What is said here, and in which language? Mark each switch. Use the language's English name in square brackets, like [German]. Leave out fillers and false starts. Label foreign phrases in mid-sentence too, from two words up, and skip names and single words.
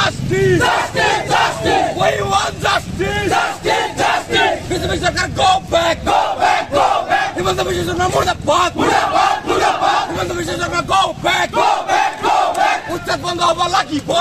[English] justice. Justice, justice. We want justice. Justice, justice. BJP Sarkar, go back. Go back, go back. Himanta Biswa Sarkar, murdabad. Murdabad, murdabad. Himanta Biswa Sarkar, go back. Go back, go back. [Assamese] Uchchad bondho hobo lagiboy.